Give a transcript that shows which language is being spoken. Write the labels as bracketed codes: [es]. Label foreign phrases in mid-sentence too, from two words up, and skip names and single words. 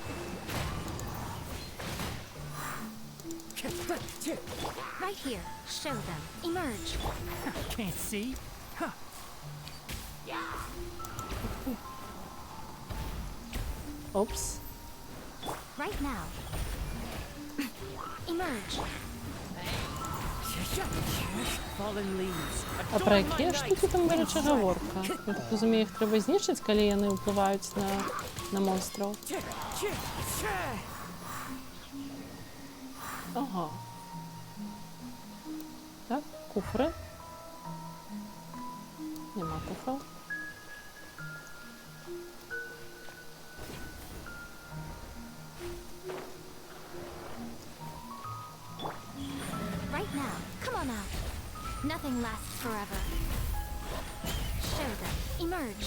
[en] Right here. Show them. Emerge. Can't see? Huh. Oops. Right now. Emerge. [be] А пра якія штукі там, дарэчы, гаворка? Я так разумею, іх трэба знішчыць, калі яны ўплываюць на монстраў. Ага. Так, куфры. Нема куфраў. [en] Right now. Come on out. Nothing lasts forever. Show them. Emerge.